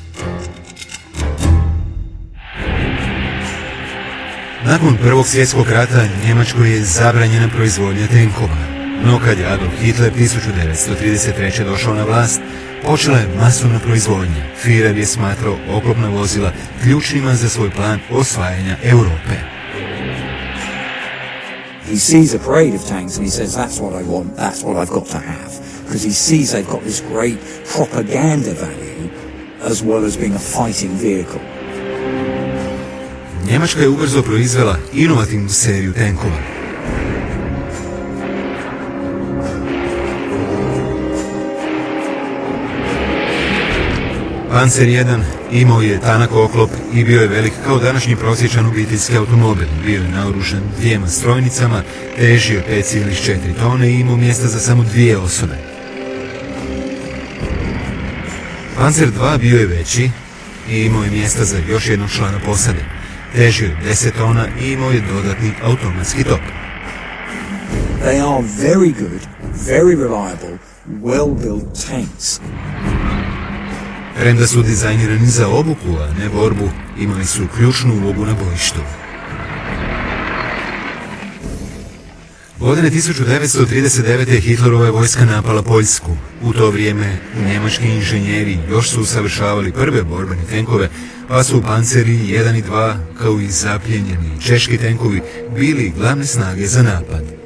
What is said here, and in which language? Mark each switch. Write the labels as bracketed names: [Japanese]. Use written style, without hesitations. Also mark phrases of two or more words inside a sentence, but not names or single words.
[Croatian] Nakon Prvog svjetskog rata Njemačkoj je zabranjena proizvodnja tenkova. No kad je Adolf Hitler 1933. došao na vlast, počela je masovna proizvodnja. Führer je smatrao oklopna vozila ključnima za svoj plan osvajanja Europe. [English] He sees a parade of tanks and he says, that's what I want, that's what I've got to have. Because he sees they've got this great propaganda value as well as being a fighting vehicle. [Croatian] Njemačka je ubrzo proizvela inovativnu seriju tenkova. Panzer 1 imao je tanak oklop i bio je velik kao današnji prosječan obiteljski automobil. Bio je naoružan 2 strojnicama, težio je 5,4 tone i imao mjesta za samo 2 osobe. Panzer 2 bio je veći i imao je mjesta za još jednog člana posade. Težio je 10 tona i imao je dodatni automatski top. [English] They are very good, very reliable, well-built tanks. [Croatian] Premda su dizajnirani za obuku, a ne borbu, imali su ključnu ulogu na bojištu. Godine 1939. Hitlerova je vojska napala Poljsku. U to vrijeme njemački inženjeri još su usavršavali prve borbene tenkove, pa su panceri 1 i 2, kao i zapljenjeni češki tenkovi, bili glavne snage za napad.